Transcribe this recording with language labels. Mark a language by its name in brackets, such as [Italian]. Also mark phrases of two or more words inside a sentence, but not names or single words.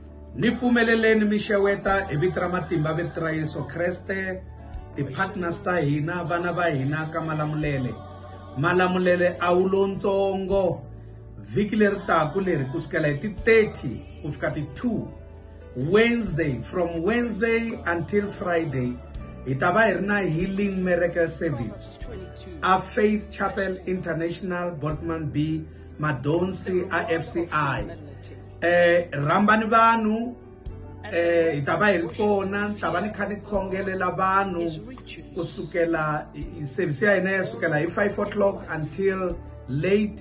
[Tsonga] Nipfumeleleni mi xeweta hi vito ra matimba vito ra Yesu Kreste ti partners ta hina vana va hina ka malamulele a wu lontsongo vhiki leri taku leri kusukela hi ti 30 ku fika ti 2 Wednesday, from [English] Wednesday until Friday [Tsonga] hi ta va hi ri na [English] healing miracle service [Tsonga] a Faith Chapel International Boardman B Madonsi a FCI rambani vanhu hi ta va hi ri kona ni ta va ni kha ni khongelela vanhu kusukela service ya hina ya sukela hi 5 [English] o'clock until late.